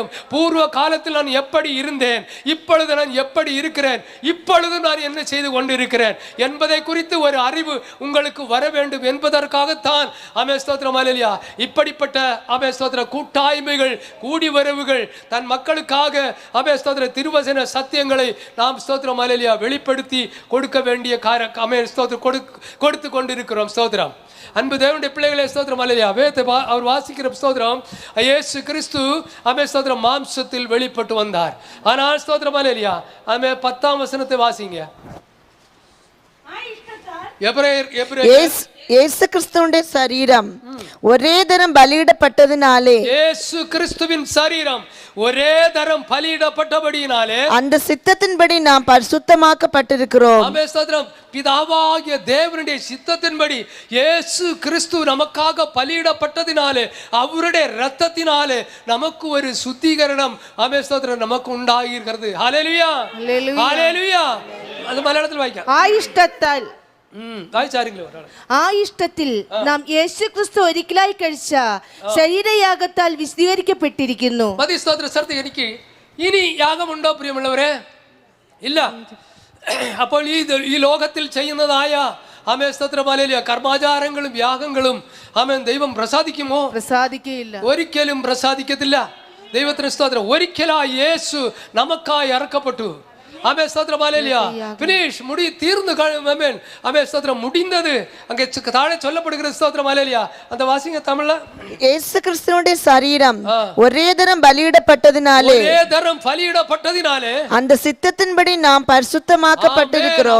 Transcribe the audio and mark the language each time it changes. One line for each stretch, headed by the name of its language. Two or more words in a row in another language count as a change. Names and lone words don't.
Tamil: பூர்வ காலத்தில் நான் எப்படி இருந்தேன், இப்பொழுது நான் எப்படி இருக்கிறேன், இப்பொழுது நான் என்ன செய்து கொண்டிருக்கிறேன் என்பதை குறித்து ஒரு அறிவு உங்களுக்கு வர வேண்டும் என்பதற்காகத்தான் ஆமென் ஸ்தோத்திரம் ஹல்லேலூயா இப்படிப்பட்ட ஆமென் ஸ்தோத்திரம் கூட்டாய்மைகள் கூடி வரவுகள் தன் மக்களுக்காக ஆமென் ஸ்தோத்திரம் திருவசன சத்தியங்களை நாம் ஸ்தோத்திரம் ஹல்லேலூயா வெளிப்படுத்தி கொடுக்க வேண்டிய ஆமென் ஸ்தோத்திரம் கொடுத்து கொண்டிருக்கிறோம். ஸ்தோத்திரம். அன்பு தேவனுடைய பிள்ளைகளே, ஸ்தோத்திரம் ஹல்லேலூயா. அவர் வாசிக்கிற ஸ்தோத்திரம் இயேசு கிறிஸ்து ஆமென் ஸ்தோத்திரம் மாம்சத்தில் வெளிப்பட்டு வந்தார். ஆனால் ஸ்தோத்திரம் ஹல்லேலூயா ஆமென் 10ஆம் வசனத்தை வாசிங்க.
Malayalam: യേശു ക്രിസ്തുവിന്റെ ശരീരം ഒരേ തരം ബലിയിടപ്പെട്ടതിനാലേ യേശു ക്രിസ്തുവിൻ ശരീരം
Tamil: ஒரே தரம் பலியிடப்பட்டபடியினாலே அந்த சித்தத்தின்படி நாம் பரிசுத்தமாக்கப்பட்டிருக்கிறோம். ஆமென் ஸ்தோத்திரம். பிதாவாகிய தேவனுடைய சித்தத்தின்படி இயேசு கிறிஸ்து நமக்காக பலியிடப்பட்டதினாலே அவருடைய இரத்தத்தினாலே நமக்கு ஒரு சுத்திகரணம் ஆமென் ஸ்தோத்திரம் நமக்கு உண்டாகியிருக்கிறது. ஹல்லேலூயா. ஹல்லேலூயா. அது மலையாளத்தில் வாയിക്കാം.
Malayalam: ആയിഷ്ടത്താൽ ഇഷ്ടത്തിൽ നാം യേശു ക്രിസ്തു ഒരിക്കലായി കഴിച്ച ശരീരയാഗത്താൽ വിശദീകരിക്കപ്പെട്ടിരിക്കുന്നു. എനിക്ക് ഇനി യാഗമുണ്ടോ പ്രിയമുള്ളവരെ? ഇല്ല. അപ്പോൾ ഈ ലോകത്തിൽ ചെയ്യുന്നതായ ആമേൻ സ്തോത്രം ഹല്ലേലൂയ കർമാചാരങ്ങളും യാഗങ്ങളും ആമേൻ ദൈവം പ്രസാദിക്കുമോ? പ്രസാദിക്കുകയില്ല. ഒരിക്കലും പ്രസാദിക്കത്തില്ല. ദൈവത്തിന് സ്തോത്രം. ഒരിക്കലായി യേശു നമുക്കായി ഇറക്കപ്പെട്ടു.
Tamil: ஆமென் ஸ்தோத்திரம் ஹல்லேலூயா. ஃபினிஷ் தீர்ந்து ஆமென். ஆமென் ஸ்தோத்திரம் முடிந்தது. அங்கே தாழே சொல்லப்படுகிறது. ஸ்தோத்திரம் ஹல்லேலூயா. அந்த வாசிங்க தமிழ்ல. இயேசு கிறிஸ்துவினுடைய சரீரம் ஒரே தரம் பலியிடப்பட்டதினாலே அந்த சித்தத்தின்படி நாம் பரிசுத்தமாக்கப்பட்டிருக்கிறோம்.